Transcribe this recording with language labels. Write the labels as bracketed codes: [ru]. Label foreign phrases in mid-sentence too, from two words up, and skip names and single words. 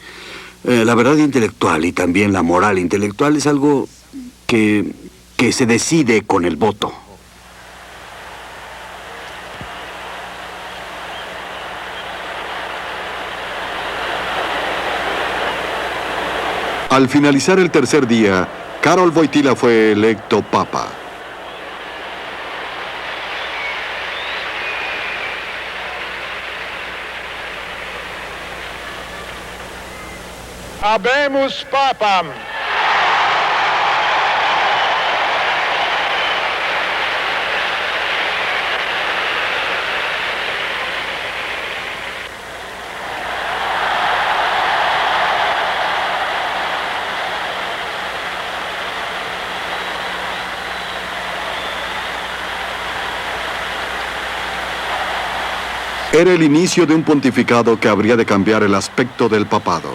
[es] La verdad intelectual y también la moral intelectual es algo que se decide con el voto. Al finalizar el tercer día, Karol Wojtyła fue electo papa. [la] Habemus Papam! [es] Era el inicio de un pontificado que habría de cambiar el aspecto del papado.